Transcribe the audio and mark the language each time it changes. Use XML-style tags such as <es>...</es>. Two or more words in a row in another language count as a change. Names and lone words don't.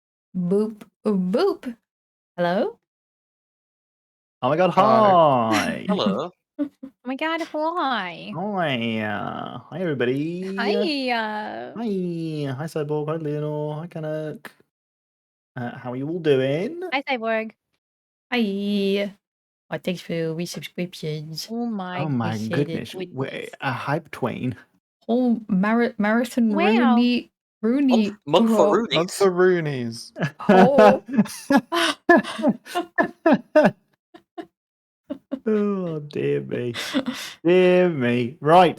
<en>Boop, boop. Hello? Oh my god, hi! Hello. Oh my god, hi. Hi, hi everybody. Hi. Hi, hi Cyborg, hi Leonor, hi Canuck. How are you all doing? Hi, Cyborg. Hi. Oh, thanks for the resubscriptions. Oh my. Oh my appreciate it. goodness, we're a hype twain. Oh, Marathon Wow. Rooney. Mug for Rooney. That's the Roonies. Oh. Oh dear me, dear me. Right.</en>